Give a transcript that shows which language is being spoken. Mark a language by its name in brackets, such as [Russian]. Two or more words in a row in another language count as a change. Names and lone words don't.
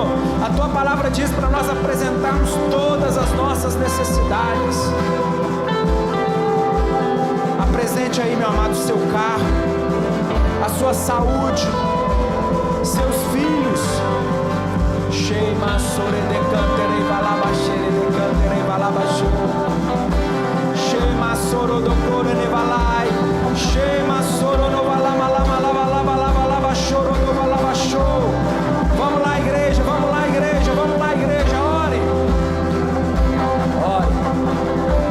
[Portuguese] A tua palavra diz para nós apresentarmos todas as nossas necessidades. Apresente aí, meu amado, o seu carro, a sua saúde, seus filhos. Shema sore de cantere valabashere de cantere valabasho. Shema soro do core ne valai. Shema soro no valabalabalabalabalabalabashoro no valabasho. Vamos lá, igreja, vamos lá, igreja, vamos lá, igreja. Ore, ore.